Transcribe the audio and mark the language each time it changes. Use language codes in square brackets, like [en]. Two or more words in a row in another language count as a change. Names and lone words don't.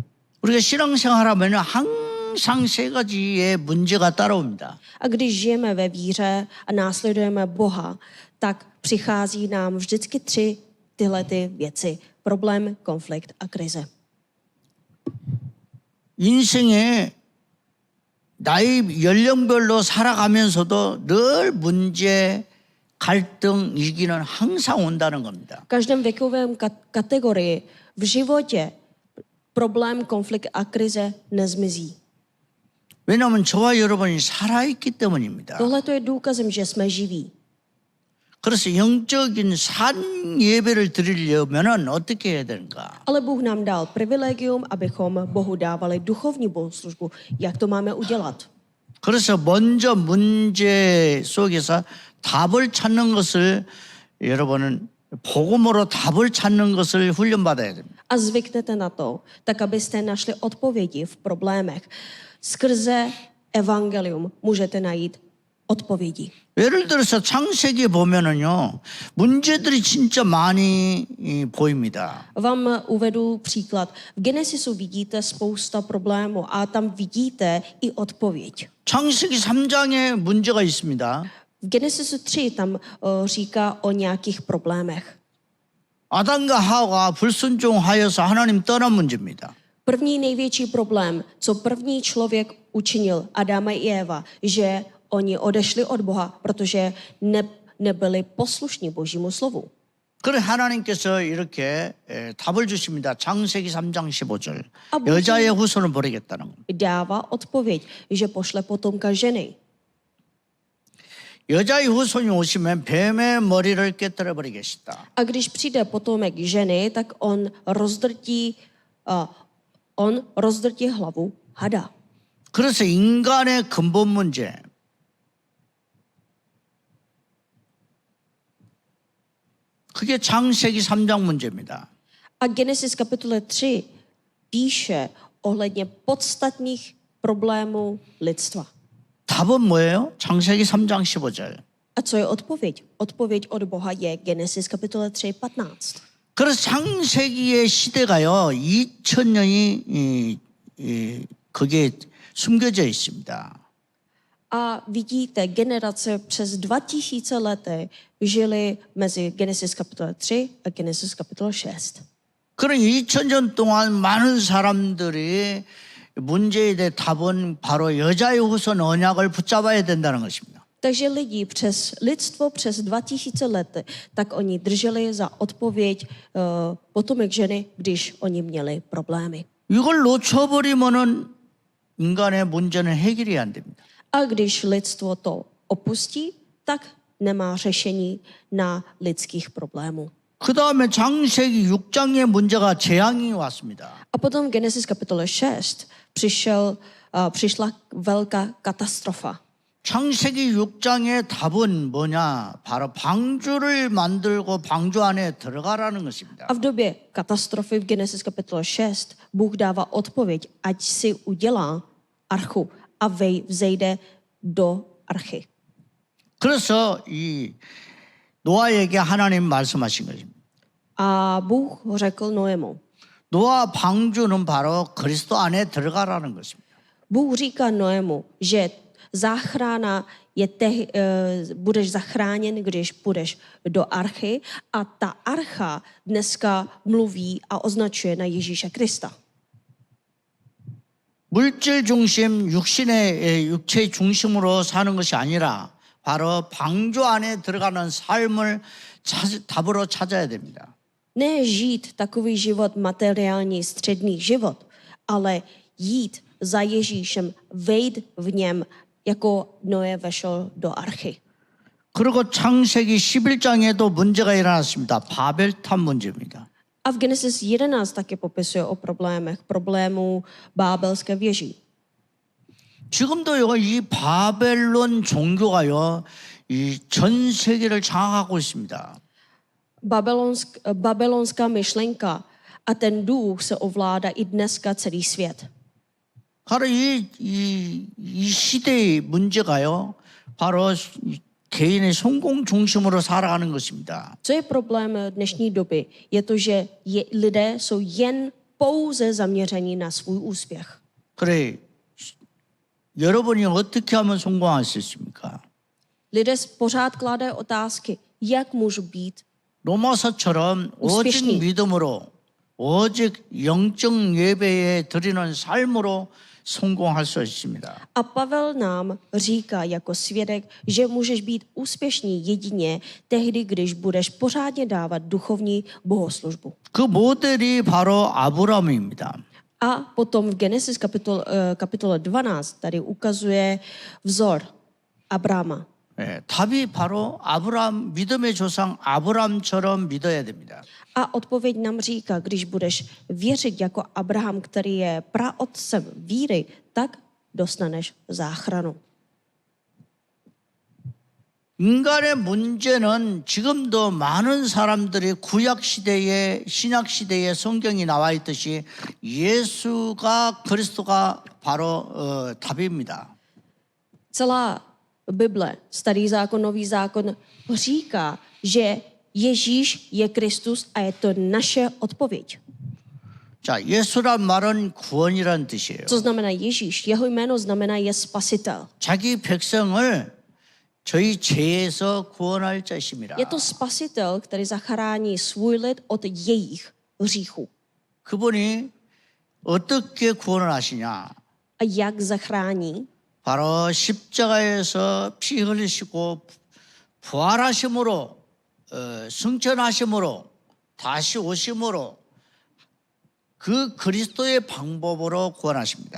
[ko] 우리가 신앙생활하면 항상 세 가지의 문제가 따라옵니다. [cs] A když žijeme ve víře a následujeme Boha, tak přichází nám vždycky 3 tyhle ty věci. Problém, konflikt a krize. [ko] 인생에 나이 연령별로 살아가면서도 늘 문제, 갈등, 위기는 항상 온다는 겁니다. [cs] V každém věkovém kategorii v životě problém, konflikt a krize nezmizí. [ko] 왜냐하면 저와 여러분이 살아있기 때문입니다. [cs] Tohle to je důkazem, že jsme živí. [ko] 그래서 영적인 산 예배를 드리려면 어떻게 해야 되는가? [cs] Ale Bůh nám dal privilegium, abychom Bohu dávali duchovní bohoslužbu. Jak to máme udělat? [ko] 그래서 먼저 문제 속에서 답을 찾는 것을 여러분은 복음으로 답을 찾는 것을 훈련받아야 됩니다. [cs] A zvyknete na to, tak abyste našli odpovědi v problémech. Skrze evangelium můžete najít odpovědi. [ko] 예를 들어서 창세기 보면은요, 문제들이 진짜 많이 보입니다. [cs] Vám uvedu příklad. V Genesisu vidíte spousta problémů a tam vidíte i odpověď. [ko] 창세기 3장에 문제가 있습니다. [cs] V Genesisu 3 tam říká o nějakých problémech. [ko] 아담과 하와가 불순종하여서 하나님 떠난 문제입니다. [cs] První největší problém, co první člověk učinil, Adam i Eva, že oni odešli od Boha, protože nebyli poslušní Božímu slovu. [ko] 그래 하나님께서 이렇게 답을 주십니다. 창세기 3장 15절. 아, 무슨- 여자의 후손을 버리겠다는 겁니다. [cs] Dává odpověď, že pošle potomka ženy. [ko] 여자의 후손이 오시면 뱀의 머리를 깨뜨려 버리겠다. [cs] A když přijde potomek ženy, tak on rozdrtí hlavu hada. [ko] 그래서 인간의 근본 문제, 그게 창세기 3장 문제입니다. [cs] A Genesis kapitole 3 píše ohledně podstatných problémů lidstva. [ko] 답은 뭐예요? 창세기 3장 15절. [cs] A co je odpověď? Odpověď od Boha je Genesis kapitole 3:15. [ko] 그래서 창세기의 시대가요, 2000년이 그게 숨겨져 있습니다. [cs] A vidíte, generace přes 2000 lety žili mezi Genesis kapitole 3 a Genesis kapitole 6. [ko] 그런 2000년 동안 많은 사람들이 문제에 대해 답은 바로 여자의 후손 언약을 붙잡아야 된다는 것입니다. [cs] Takže lidstvo přes 2000 let, tak oni drželi za odpověď potomek ženy, když oni měli problémy. [ko] 이걸 놓쳐버리면은 인간의 문제는 해결이 안 됩니다. [cs] A když lidstvo to opustí, tak nemá řešení na lidských problémů. [ko] 그 다음에 창세기 6장의 문제가 재앙이 왔습니다. [cs] A potom v Genesis kapitole 6 přišla velká katastrofa. [ko] 창세기 6장의 답은 뭐냐? 바로 방주를 만들고 방주 안에 들어가라는 것입니다. [cs] A v době katastrofy v Genesis kapitole 6 Bůh dává odpověď, ať si udělá archu a vzejde do archy. [ko] 그래서 이 노아에게 하나님 말씀하신 것입니다. [cs] A Bůh řekl Noému. [ko] 노아 방주는 바로 그리스도 안에 들어가라는 것입니다. [cs] Bůh říká Noému, že záchrana je budeš zachráněn, když půjdeš do archy a ta archa dneska mluví a označuje na Ježíše Krista. [ko] 물질 중심, 육체의 중심으로 사는 것이 아니라 바로 방주 안에 들어가는 삶을 답으로 찾아야 됩니다. [cs] Ne žít takový život materiální, střední život, ale jít za Ježíšem, vejít v něm, jako Noé vešel do archy. [ko] 그리고 창세기 11장에도 문제가 일어났습니다. 바벨탑 문제입니다. [cs] A v Genesis 11 taky popisuje o problémech, problémů bábelské věži. [ko] 지금도요, 이 바벨론 종교가요, 이 전 세계를 장악하고 있습니다. [cs] Babylonská myšlenka a ten duch se ovládá i dneska celý svět. [ko] 바로 이 시대의 문제가요, 바로 개인의 성공 중심으로 살아가는 것입니다. [cs] Co je problém dnešní doby? Je to, že lidé jsou jen pouze zaměření na svůj úspěch. [ko] 그래, 여러분이 어떻게 하면 성공할 수 있습니까? [cs] Lidé pořád kládají otázky, jak můžu být. [ko] 로마서처럼 오직 우스페시니. 믿음으로, 오직 영적 예배에 드리는 삶으로 성공할 수 있습니다. [cs] A Pavel nám říká jako svědek, že můžeš být úspěšný jedině tehdy, když budeš pořádně dávat duchovní bohoslužbu. [ko] 그 모델이 바로 아브라함입니다. [cs] A potom v Genesis kapitole 12 tady ukazuje vzor Abrama. [ko] 예, 답이 바로 아브라함, 믿음의 조상 아브라함처럼 믿어야 됩니다. [cs] A odpověď nám říká, když budeš věřit jako Abraham, který je praotcem víry, tak dostaneš záchranu. [ko] 인간의 문제는 지금도 많은 사람들이 구약 시대에 신약 시대에 성경이 나와 있듯이 예수가 그리스도가 바로 답입니다. [cs] Celá Bible, Starý zákon, Nový zákon říká, že Ježíš je Kristus a je to naše odpověď. [ko] 자, 예수란 말은 구원이란 뜻이에요. [cs] Co znamená Ježíš? Jeho jméno znamená je spasitel. [ko] 자기 백성을 저희 죄에서 구원할 자심이라. [cs] Je to spasitel, který zachrání svůj lid od jejich hříchů. [ko] 그분이 어떻게 구원을 하시냐? [cs] A jak zachrání? [ko] 바로 십자가에서 피 흘리시고 부활하심으로 승천하심으로 다시 오심으로 그 그리스도의 방법으로 구원하십니다.